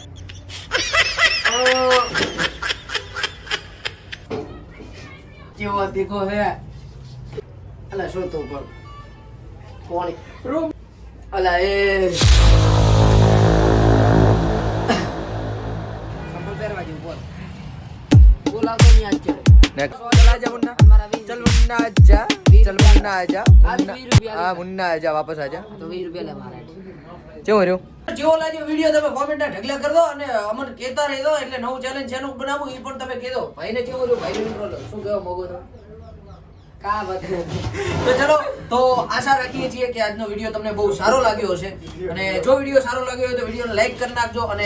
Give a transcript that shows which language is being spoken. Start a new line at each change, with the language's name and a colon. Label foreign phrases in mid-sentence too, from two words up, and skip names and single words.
Gujarati: કેવો તીખો હે અલા શું તું પણ કોણ રૂમ અલા એ સંભળ પહેરવા જેવું બોલ બોલાવતો નહીં આજ ચડે
Hindi: चल आजा मुन्ना हमारा 20 चल मुन्ना आजा चल मुन्ना आजा आज 20 रुपया हाँ मुन्ना आजा वापस आजा
Gujarati: તો 20 રૂપિયા લે મારા કેવું રહ્યું જેવો લાગ્યો વિડિયો તમે કોમેન્ટ ઢગલા કરી દો અને અમને કહેતા રહેજો એટલે નવું ચેલેન્જ ચેનલ બનાવું એ પણ તમે કહેજો ભાઈને કેવું રહ્યું ભાઈને ઇન્ટ્રો શું કહેવા માંગો છો
Hindi: का बता
Gujarati: તો ચલો તો આશા રાખીએ છીએ કે આજનો વિડિયો તમને બહુ સારો લાગ્યો હશે અને જો વિડિયો સારો લાગ્યો હોય તો વિડિયોને લાઈક કરી નાખજો અને